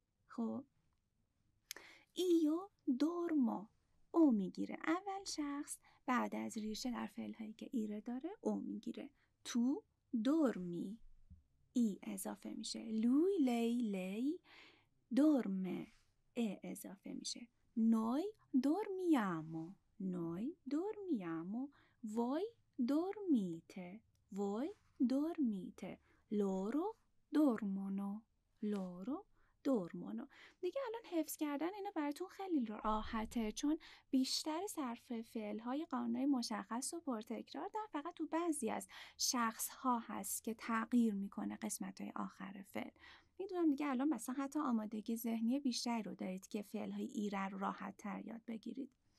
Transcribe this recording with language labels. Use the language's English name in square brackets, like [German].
[Persian] خب ایو دورمو، او میگیره اول شخص، بعد از ریشه در فعل هایی که ایره داره او میگیره. تو دورمی، ای اضافه میشه. لوی لی دورمه، ا اضافه میشه. نوی دورمیامو، [Italian] noi dormiamo, voi dormite, voi dormite, loro dormono، loro dormono. [Persian] دیگه الان حفظ کردن اینا براتون خیلی راحته، چون بیشتر صرف فعل‌های قانونی مشخص و پرتکرار در فقط تو بعضی از شخص‌ها هست که تغییر میکنه قسمت‌های آخر فعل. میدونم دیگه الان مثلا حتی آمادگی ذهنی بیشتری رو دارید که فعل‌های ایره رو راحت‌تر یاد بگیرید.